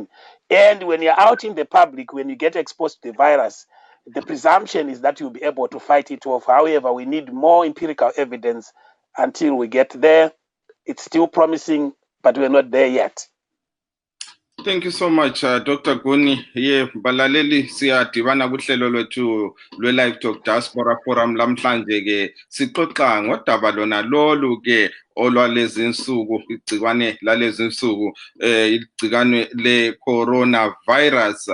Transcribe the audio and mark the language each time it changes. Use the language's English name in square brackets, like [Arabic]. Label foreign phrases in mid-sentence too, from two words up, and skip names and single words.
[English] And when you're out in the public, when you get exposed to the virus, the presumption is that you'll be able to fight it off. However, we need more empirical evidence until we get there. It's still promising, but we're not there yet. Thank you so much, Dr. Guni. [North Ndebele] Balaleli siyadibana kuhlelo lwethu lwe-Livetalk Diaspora Forum lamhlanje ke sixoxa ngodaba lona lolu ke olwalezi insuku, igcikwane lalezi insuku, igcikwane le-coronavirus.